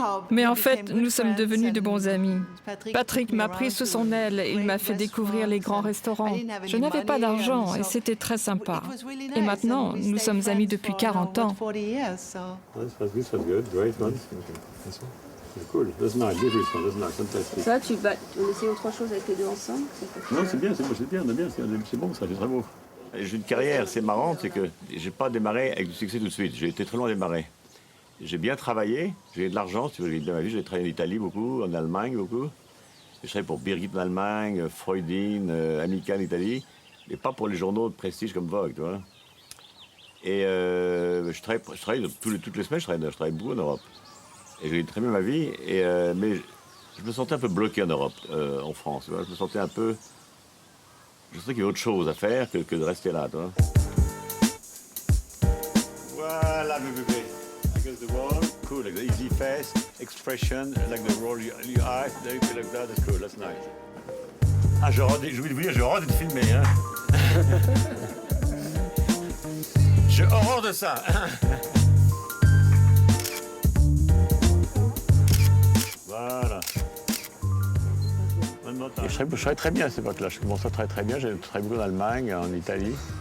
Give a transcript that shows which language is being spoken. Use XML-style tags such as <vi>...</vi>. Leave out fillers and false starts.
<fr>Mais en fait, nous sommes devenus de bons amis. Patrick m'a pris sous son aile et il m'a fait découvrir les grands restaurants. Je n'avais pas d'argent et c'était très sympa. Et maintenant, nous sommes amis depuis 40 ans.</fr> <en>Cool, that's nice, fantastic.</en> <fr>Ça, on essaie autre chose avec les deux ensemble? Non, c'est bien, c'est bon ça, c'est très beau. J'ai une carrière, c'est marrant, c'est que j'ai pas démarré avec du succès tout de suite. J'ai été très loin à démarrer. J'ai bien travaillé, j'ai eu de l'argent, si vous voulez, de ma vie. J'ai travaillé en Italie beaucoup, en Allemagne beaucoup. J'ai travaillé pour Birgit en Allemagne, Freudin, Amica en Italie, mais pas pour les journaux de prestige comme Vogue, tu vois. Et je travaille toutes les semaines, je travaille beaucoup en Europe. Et j'ai eu très bien ma vie, mais je me sentais un peu bloqué en Europe, en France. Tu vois. Je me sentais un peu... Je sentais qu'il y avait autre chose à faire que de rester là, tu vois. Voilà, bébé.</fr> <en>Against the wall. Cool, like the easy face, expression, like the roll your eyes, there you feel like that, that's cool, that's nice.</en> <fr>Ah, j'ai oublié de vous dire, j'ai horreur d'être filmé, hein. J'ai horreur de ça. Voilà. Et je travaillais très bien à cette époque-là. Je commençais à travailler très bien. J'ai travaillé beaucoup en Allemagne, en Italie.</fr>